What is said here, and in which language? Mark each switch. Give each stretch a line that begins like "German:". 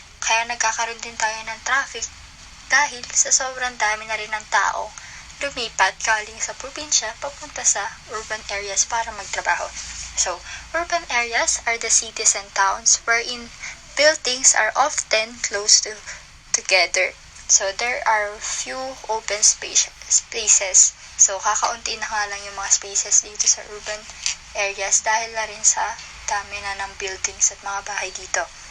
Filipino: Kaya nagkakaroon din tayo ng traffic dahil sa sobrang dami na rin ng tao lumipat galing sa probinsya papunta sa urban areas para magtrabaho.
English: So, urban areas are the cities and towns wherein buildings are often close together. So, there are few open spaces.
Filipino: So, kakaunti na nga lang yung mga spaces dito sa urban areas dahil na rin sa dami na ng buildings at mga bahay dito.